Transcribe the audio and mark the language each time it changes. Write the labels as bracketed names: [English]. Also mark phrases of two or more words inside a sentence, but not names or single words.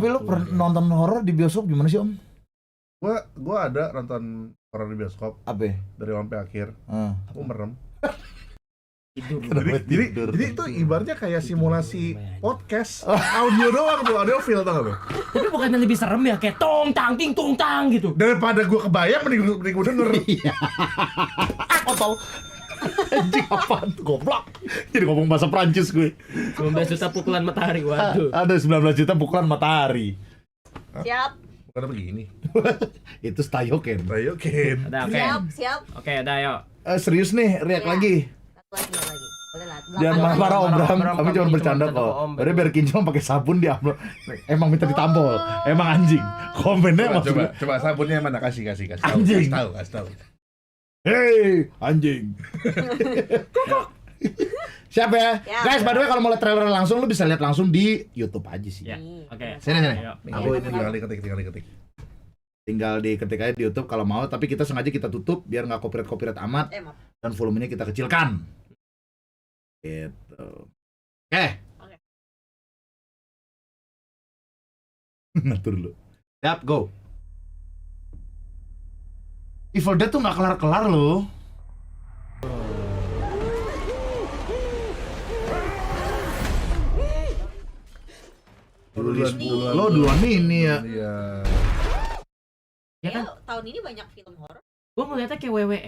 [Indonesian] Tapi lo pernah nonton horor di bioskop gimana sih, Om? Gua ada nonton horor di bioskop Apa? dari awal sampai akhir. Aku merem. tidur. Kenapa tidur? Jadi itu ibaratnya kayak simulasi podcast. Audio doang tuh, audio feel tau gak lu? Tapi bukannya lebih serem ya, kayak tong tang ting tung tang gitu. Daripada gua kebayang mending gua denger. Kontol. Anjing apaan tuh, goblok. Jadi ngomong bahasa Prancis gue. 19 juta pukulan matahari, waduh. Ada 19 juta pukulan matahari. Siap, Bukan begini. Itu Stayoken. Ayo Ken. Udah, oke. siap. Oke, udah yuk. Serius nih, react Iya. lagi. Satu lagi. Boleh lah. Jangan Delapan marah-marah Om Marah, Bram, Bram, kami kami cuma cuma bercanda bercanda kok. kok, Om. Udah biar kinclong pakai sabun di upload. Emang minta ditampol. Emang anjing. Komennya Coba, maksudnya, coba sabunnya mana, kasih tahu. Anjing. Kasih tahu. hei anjing. Siap ya? Ya. Guys, [English] by the way [Indonesian] kalau mau lihat trailer langsung lu bisa lihat langsung di YouTube aja sih. Ya. Nih. Oke. Sini. Ayo. Aku ini tinggal diketik. Tinggal diketik aja di YouTube kalau mau, tapi kita sengaja kita tutup biar nggak copyright amat Maaf. dan volumenya kita kecilkan. Gitu. Oke. Oke. Ngatur dulu. Siap, go. Evil Dead tuh nggak kelar-kelar loh. Lo duluan ini ya. Iya. Ya kan, Tahun ini banyak film horor. gua ngeliatnya kayak WWE.